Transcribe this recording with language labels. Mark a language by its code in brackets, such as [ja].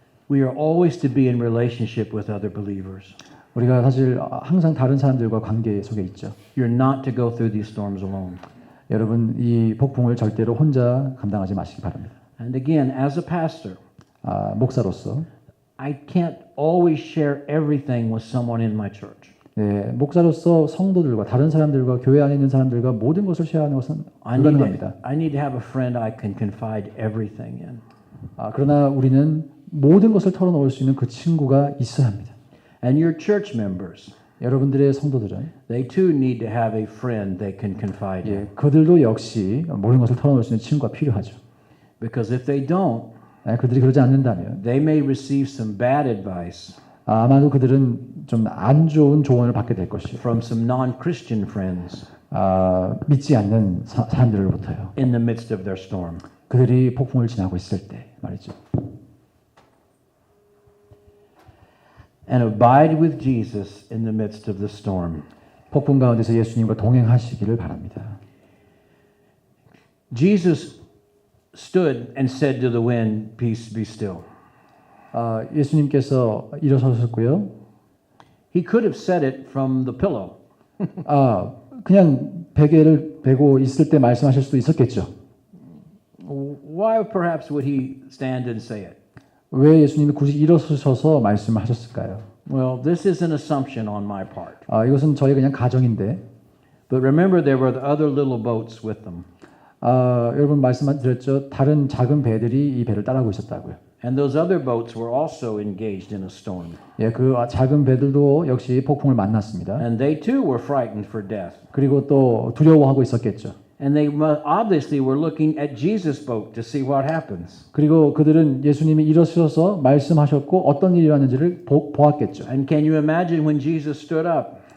[en] We are always to be in relationship with other believers. [ko] 우리가 사실 항상 다른 사람들과 관계 속에 있죠. [en] You're not to go through these storms alone. [ko] 여러분 이 폭풍을 절대로 혼자 감당하지 마시기 바랍니다. [en] And again, as a pastor, [ko] 목사로서 [en] I can't always share everything with someone in my church. [ko] 네, 목사로서 성도들과 다른 사람들과 교회 안에 있는 사람들과 모든 것을 쉐어하는 것은 불가능합니다. [en] I need to have a friend I can confide everything in. [ko] 그러나 우리는 모든 것을 털어놓을 수 있는 그 친구가 있어야 합니다. [en] And your church members, [ko] 여러분들의 성도들은 [en] they too need to have a friend they can confide in. [ko] 그들도 역시 모든 것을 털어놓을 수 있는 친구가 필요하죠. [en] Because if they don't, [ko] 그들이 그러지 않는다면 [en] they may receive some bad advice [ko] 아마도 그들은 좀 안 좋은 조언을 받게 될 것이요. [en] from some non-Christian friends [ko] 믿지 않는 사람들로부터요. [en] in the midst of their storm. [ko] 그들이 폭풍을 지나고 있을 때 말이죠. [en] And abide with Jesus in the midst of the storm. [ko] 폭풍 가운데서 예수님과 동행하시기를 바랍니다. [en] Jesus stood and said to the wind, "Peace, be still." [ko] 예수님께서 일어서셨고요. [en] He could have said it from the pillow. [ko] 그냥 베개를 베고 있을 때 말씀하실 수도 있었겠죠. [en] Why perhaps would he stand and say it? [ko] 왜 예수님이 굳이 일어서셔서 말씀하셨을까요? [en] Well, this is an assumption on my part. [ko] 이것은 저희 그냥 가정인데. [en] But remember, there were the other little boats with them. [ko] 여러분 말씀드렸죠. 다른 작은 배들이 이 배를 따라오고 있었다고요. [en] And those other boats were also engaged in a storm. [ko] 그 작은 배들도 역시 폭풍을 만났습니다. [en] And they too were frightened for death. [ko] 그리고 또 두려워하고 있었겠죠. [en] And they obviously were looking at Jesus' boat to see what happens. [ko] 그리고 그들은 예수님이 일어서셔서 말씀하셨고 어떤 일이 일어났는지를 보았겠죠. [en] And can you imagine when Jesus stood up?